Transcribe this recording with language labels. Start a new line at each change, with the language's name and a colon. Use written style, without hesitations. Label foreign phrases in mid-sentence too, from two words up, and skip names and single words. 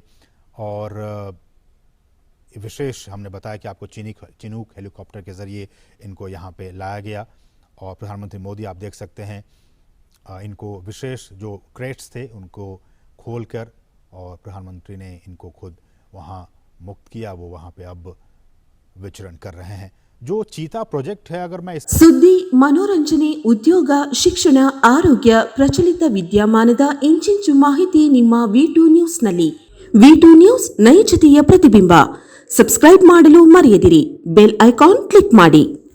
Hindi: और विशेष हमने बताया कि आपको चिनूक हेलीकॉप्टर के ज़रिए इनको यहाँ पे लाया गया। और प्रधानमंत्री मोदी, आप देख सकते हैं, इनको विशेष जो क्रेट्स थे उनको खोलकर, और प्रधानमंत्री ने इनको खुद वहाँ मुक्त किया। वो वहाँ पे अब विचरण कर रहे हैं। जो चीता प्रोजेक्ट है, अगर मैं
Kannada: ಸುದ್ದಿ ಮನೋರಂಜನೆ ಉದ್ಯೋಗ ಶಿಕ್ಷಣ ಆರೋಗ್ಯ ಪ್ರಚಲಿತ ವಿದ್ಯಮಾನದ ಇಂಚಿಂಚು ಮಾಹಿತಿ ನಿಮ್ಮ V2 ನ್ಯೂಸ್ನಲ್ಲಿ. V2 ನ್ಯೂಸ್ ನೈಜತೆಯ ಪ್ರತಿಬಿಂಬ. ಸಬ್ಸ್ಕ್ರೈಬ್ ಮಾಡಲು ಮರೆಯದಿರಿ.
English: bell icon
Kannada: ಕ್ಲಿಕ್ ಮಾಡಿ.